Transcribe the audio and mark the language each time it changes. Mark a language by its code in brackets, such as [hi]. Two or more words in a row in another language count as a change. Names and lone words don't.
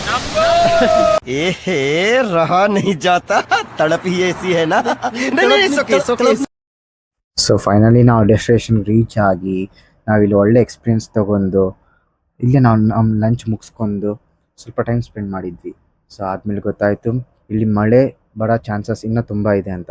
[hi] ए रहा नहीं जाता, तड़प ही ऐसी है ना। नहीं, [en] so finally [kn] ನಾವು [en] destination reach [kn] ಆಗಿ ನಾವಿಲ್ಲಿ ಒಳ್ಳೆ ಎಕ್ಸ್ಪೀರಿಯನ್ಸ್ ತೊಗೊಂಡು ಇಲ್ಲೇ ನಾವು ನಮ್ಮ ಲಂಚ್ ಮುಗಿಸ್ಕೊಂಡು ಸ್ವಲ್ಪ [en] time spend [kn] ಮಾಡಿದ್ವಿ. ಸೊ ಆದಮೇಲೆ ಗೊತ್ತಾಯಿತು ಇಲ್ಲಿ ಮಳೆ ಬರೋ ಚಾನ್ಸಸ್ ಇನ್ನೂ ತುಂಬ ಇದೆ ಅಂತ.